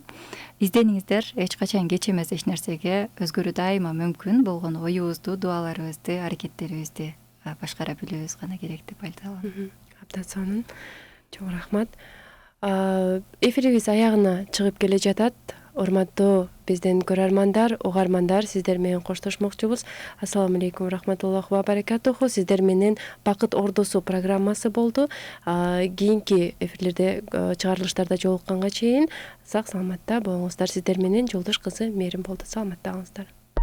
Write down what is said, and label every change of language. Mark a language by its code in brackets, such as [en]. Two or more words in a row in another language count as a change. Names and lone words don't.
[ky] Издениңиздер, эч качан кеч эмес эч нерсеге, өзгөрүү дайыма мүмкүн болгон оюбузду, дуаларыбызды, аракеттерибизди башкара билүүбүз гана керек деп айталам. Абдан сонун. Чоң рахмат. Эфирибиз аягына чыгып келе жатат. Урматтуу биздин көрөрмандар, угармандар, сиздер менен коштошмокчубуз. [ar] السلام عليكم رحمة الله وبركاته. [ky] Сиздер менен Бакыт Ордосу программасы болду. Кийинки эфирлерде, чыгарылыштарда жолукканга чейин сак саламатта болуңуздар. Сиздер менен Жолдош кызы Мээрим болду. Саламатта калыңыздар.